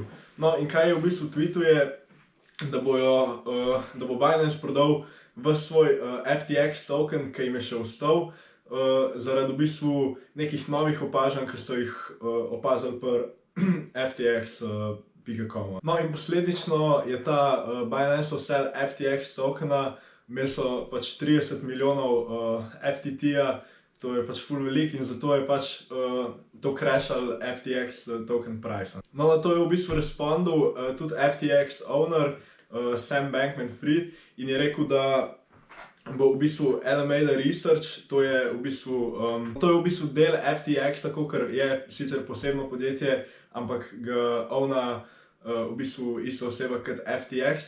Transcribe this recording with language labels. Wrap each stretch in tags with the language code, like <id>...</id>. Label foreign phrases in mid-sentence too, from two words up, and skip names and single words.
<sl>No in kaj je v bistvu tweetu je, da bo Binance prodal v svoj FTX token, ki jim je še ostal, zaradi v bistvu nekih novih opažanj, ki so jih opazili pri FTX. No in posledično je ta Binance sell FTX tokena, imeli so pač 30 milijonov FTT-ja, to je pač full velik in zato je pač to crashal FTX</sl> <en>token price.</en> <sl>No, na to je v bistvu respondil tudi FTX owner Sam Bankman-Fried in je rekel, da bo v bistvu Alameda Research, to je v bistvu del FTX-a, kakor je sicer posebno podjetje, ampak ga owna v bistvu ista oseba kot FTX.</sl>